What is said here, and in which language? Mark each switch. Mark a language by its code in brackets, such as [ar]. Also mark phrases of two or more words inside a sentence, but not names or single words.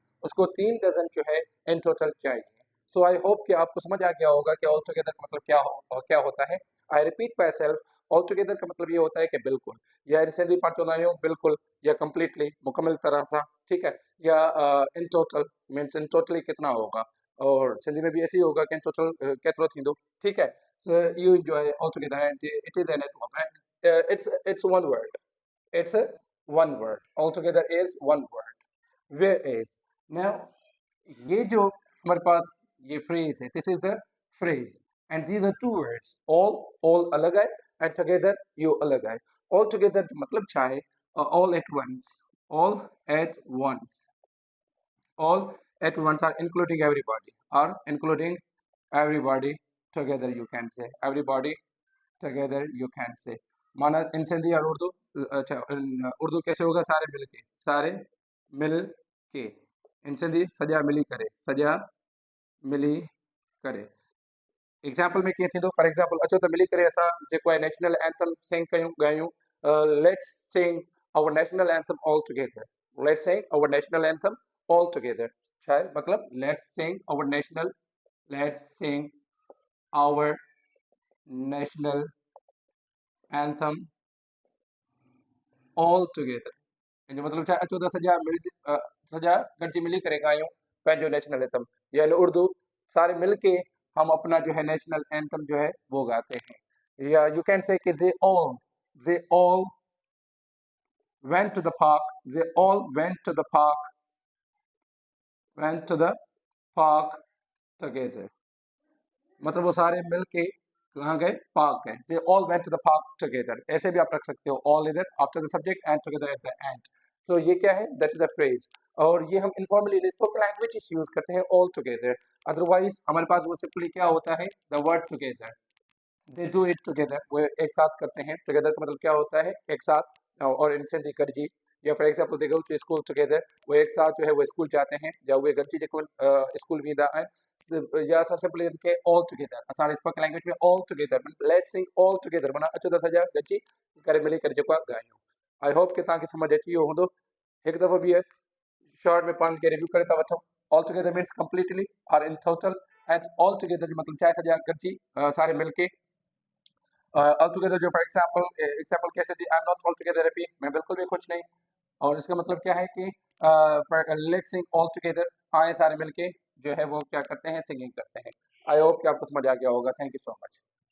[hi] उसको 3 डजन जो है [en] in total [hi] चाहिए. [en] so I hope [hi] कि आपको समझ आ गया होगा कि [en] all together [hi] का मतलब क्या होता है. [en] I repeat myself. all together [hi] का मतलब ये होता है कि बिल्कुल, या [en] in Sindhi [sd] पाण चवंदा आहियूं [hi] बिल्कुल, या कंप्लीटली, [sd] मुकम्मल तरह सां. [hi] ठीक है. [en] या in total means in totally [hi] कितना होगा. और सिंधी में भी ऐसे ही होगा कि [en] in total [sd] केतिरो थींदो. [hi] ठीक है. [en] you enjoy all together and it is an it's one word. It's a one word. Altogether is one word. Where is? Now, [hi] ये जो हमारे पास ये phrase है, [en] this is the phrase, and these are two words. [hi] All अलग है, [en] and together you [hi] अलग है. [en] All together [hi] मतलब क्या है? [en] All at once. All at once. All at once are including everybody. Or including everybody together, you can say. Everybody together, you can say. [hi] माना [en] in Sindhi [hi] और उर्दू. अच्छा, उर्दू कैसे होगा? सारे मिल के. सारे मिल के. [en] in Sindhi [sd] सॼा मिली करे. सॼा मिली करे. एग्जाम्पल में कीअं थींदो? [en] for example, [sd] अचो त मिली करे असां जेको आहे [en] national anthem sing [sd] कयूं, ॻायूं. [en] let's sing our national anthem all together. let's sing our national anthem all together. [sd] छा आहे मतलब? [en] let's sing our national anthem all together. [sd] इन जो मतलब छा अचो त सॼा गॾिजी मिली करे ॻायूं पंहिंजो [en] national anthem, [hi] यानी उर्दू सारे मिलके हम अपना जो है नेशनल एंथम जो है वो गाते हैं। [en] या you can say कि they all went to the park, they all went to the park together। [hi] मतलब वो सारे मिलके कहाँ गए? पार्क गए। [en] they all went to the park together. [hi] ऐसे भी आप रख सकते हो, [en] all either after the subject and together at the end. सो [hi] ये क्या है? [en] that is the phrase. [hi] और ये हम [en] informally spoken language [hi] यूज करते हैं [en] all together. [hi] अदरवाइज हमारे पास वो सिंपली क्या होता है? [en] the word together. they do it together, [hi] वो एक साथ करते हैं। टुगेदर का मतलब क्या होता है? एक साथ। और इनसे गॾिजी। या [en] for example they go to school together, [hi] वो एक साथ जो है वो स्कूल जाते हैं, या वो [sd] गॾिजी जेको स्कूल वेंदा आहिनि। या सिंपली इनके [en] all together, [sd] असां [en] spoken language [sd] में [en] all together let's sing all together [sd] माना अचो त सॼा गॾिजी करे मिली करे जेको आहे ॻायूं। [en] I hope [sd] कि तव्हांखे समझ अची वियो हूंदो। हिकु दफ़ो ॿीहर शॉर्ट में पाण खे रिव्यू करे था वठूं। [en] all together means completely और in total. and all together [sd] जो मतलब छा आहे? सॼा गॾिजी [hi] सारे मिलके। [sd] ऑलटुगेदर जो [en] for example [sd] कैसे दी? [en] I am not all together happy, [hi] मैं बिल्कुल भी खुश नहीं। और इसका मतलब क्या है कि [en] let's sing all together, [hi] आए सारे मिलके जो है वो क्या करते हैं? सिंगिंग करते हैं। [en] I hope [hi] कि आपको समझ आ गया होगा। [en] thank you so much.